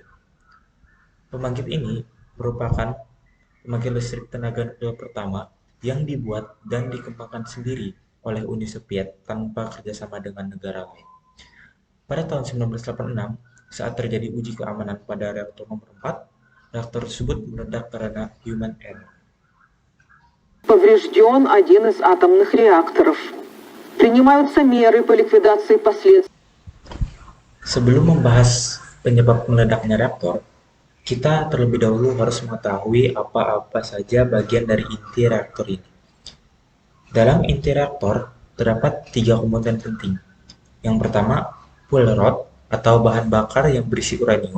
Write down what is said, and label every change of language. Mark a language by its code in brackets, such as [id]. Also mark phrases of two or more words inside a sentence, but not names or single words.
[id] Pembangkit ini merupakan pembangkit listrik tenaga nuklir pertama yang dibuat dan dikembangkan sendiri oleh Uni Soviet tanpa kerjasama dengan negara lain. Pada tahun 1986, saat terjadi uji keamanan pada reaktor nomor 4, reaktor tersebut meledak karena [en] human error. [ru] Поврежден один из атомных реакторов. Принимаются меры по ликвидации последствий. [id] Sebelum membahas penyebab meledaknya reaktor, kita terlebih dahulu harus mengetahui apa-apa saja bagian dari inti reaktor ini. Dalam inti reaktor terdapat 3 komponen penting. Yang pertama, [en] fuel rod [id] atau bahan bakar yang berisi uranium.